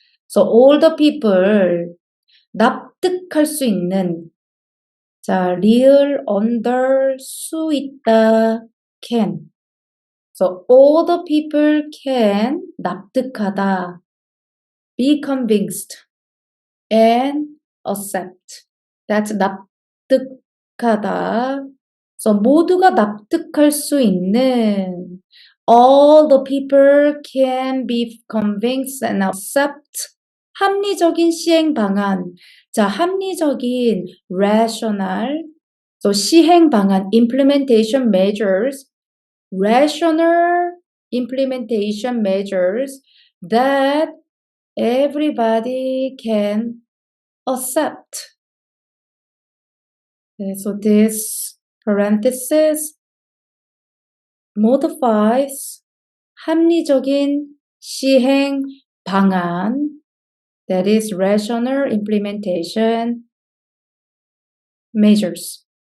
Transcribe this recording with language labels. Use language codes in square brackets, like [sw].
[en] So all the people, [ko] 납득할 수 있는, 자, 리을 under 수 있다, can. [en] So all the people can, 납득하다, be convinced, and accept. That's 납득하다. So [ko] 모두가 납득할 수 있는 [en] all the people can be convinced and accept [ko] 합리적인 시행 방안. 자, 합리적인 rational. [en] So 시행 방안 implementation measures. Rational implementation measures that everybody can accept. So this parenthesis modifies 합리적인 시행 방안, that is rational implementation measures.